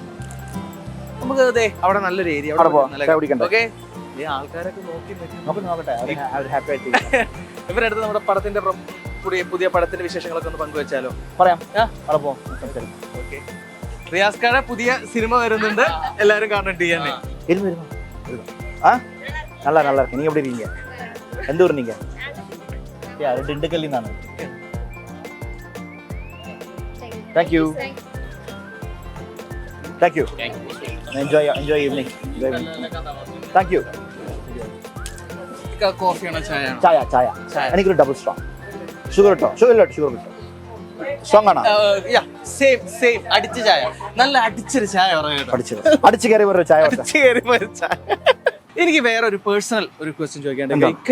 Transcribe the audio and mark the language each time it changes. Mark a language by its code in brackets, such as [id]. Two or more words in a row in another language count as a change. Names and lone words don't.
[ml] നമുക്ക് അതെ അവിടെ നല്ലൊരു ഏരിയ ഓക്കെ. ആൾക്കാരൊക്കെ ഇവരടുത്ത് നമ്മുടെ പടത്തിന്റെ പുതിയ പടത്തിന്റെ വിശേഷങ്ങളൊക്കെ ഒന്ന് പങ്കുവെച്ചാലോ? പറയാം. ഓക്കെ. റിയാസ് ഖാന്റെ പുതിയ സിനിമ വരുന്നുണ്ട്, എല്ലാരും കാണണം. [ta] நல்லா நல்லா இருக்கு. நீங்க எப்படி இருக்கீங்க? எந்த ஊர் நீங்க? திண்டுக்கல்ல இருந்தானே. [en] Thank you. Enjoy evening. Thank you. [ml] കോഫിയാണോ ചായ? ചായ. എനിക്കൊരു [en] double strong. [ml] ഷുഗർ ഇട്ടോ? [en] sugar strong [ml] ആണോ? സെയിം അടിച്ച ചായ. നല്ല അടിച്ചൊരു ചായ അടിച്ചു കയറി ഒരു ചായ. എനിക്ക് വേറെ ഒരു പേഴ്സണൽ ഒരു ക്വസ്റ്റ്യൻ ചോദിക്കാണ്ട്.